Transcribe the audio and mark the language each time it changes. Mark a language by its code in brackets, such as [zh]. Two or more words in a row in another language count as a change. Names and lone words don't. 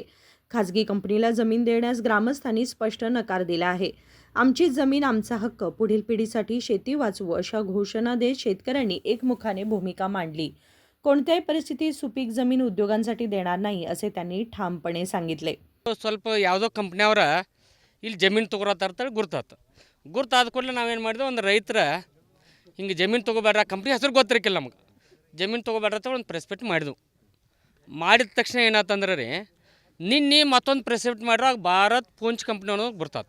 [mr] खासगी कंपनीला जमीन देण्यास ग्रामस्थांनी स्पष्ट नकार दिला आहे. आमची जमीन आमचा हक्क, पुढील पिढीसाठी शेती वाचवू अशा घोषणा देत शेतकऱ्यांनी एकमुखाने भूमिका मांडली. कोणत्याही परिस्थितीत सुपीक जमीन उद्योगांसाठी देणार नाही असे त्यांनी ठामपणे सांगितले. [kn] ಸ್ವಲ್ಪ ಯಾವುದೋ ಕಂಪ್ನಿಯವ್ರ ಇಲ್ಲಿ ಜಮೀನು ತೊಗೊಳತ್ತಾರ ಅಂತೇಳಿ ಗುರ್ತಾದ ಕೂಡಲೇ ನಾವೇನು ಮಾಡಿದ್ವಿ, ಒಂದು ರೈತರ ಹಿಂಗೆ ಜಮೀನು ತೊಗೋಬೇಡ್ರ, ಕಂಪ್ನಿ ಹೆಸರು ಗೊತ್ತಿರಕ್ಕಿಲ್ಲ ನಮಗೆ, ಜಮೀನು ತೊಗೋಬೇಡ್ರ ಅಂತ ಒಂದು [en] press meet [kn] ಮಾಡಿದ್ವು. ಮಾಡಿದ ತಕ್ಷಣ ಏನಾತಂದ್ರೆ ರೀ, ನಿನ್ನೆ ಮತ್ತೊಂದು [en] press meet [kn] ಮಾಡ್ರಾಗ ಭಾರತ್ ಪೂಂಚ್ ಕಂಪ್ನಿ ಅನ್ನೋದು ಗುರ್ತಾತು.